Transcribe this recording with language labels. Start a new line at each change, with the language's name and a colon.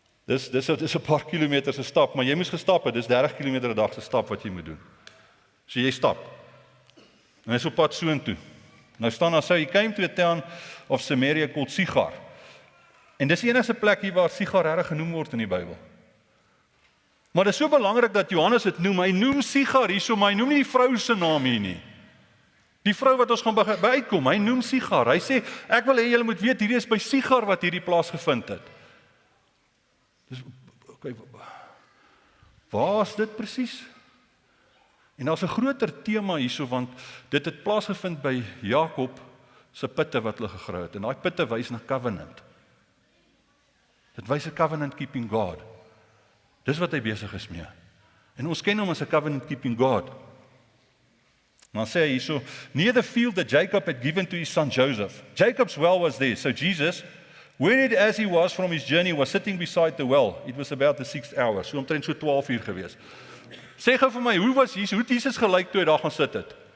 Afrikaans: Dis 'n paar kilometers se stap, maar jy moes gestap het, dis 30 km 'n dag se stap wat jy moet doen. So jy stap. En hy is op pad soontoe. Nou staan daar,
English: so he came to a town of Samaria called Sigar.
Afrikaans: En dis die enigste plek hier waar Sigar regtig genoem word in die Bybel. Maar dit is so belangrik dat Johannes dit noem. Hy noem Sigar hierso, maar hy noem nie die vrou se naam hier nie. Die vrou wat ons gaan by uitkom, hy noem Sigar. Hy sê, ek wil hê julle moet weet, hierdie is by Sigar wat hierdie plaas gevind het. Dis, okay, waar is dit presies? En daar's 'n groter tema hierso, want dit het plaasgevind by Jakob se putte wat hulle gegrawe het. En daai putte wys na covenant. Dit wys 'n covenant keeping God. Dis wat hy besig is mee. En ons ken hom as 'n covenant keeping God. Dan sê hy hierso,
English: near the field that Jacob had given to his son Joseph. Jacob's well was there. So Jesus, wearied as he was from his journey, was sitting beside the well. It was about the 6th hour.
Afrikaans: So omtrent so 12 uur gewees. Sê gou vir my, hoe het Jesus gelyk toe hy daar gaan sit het?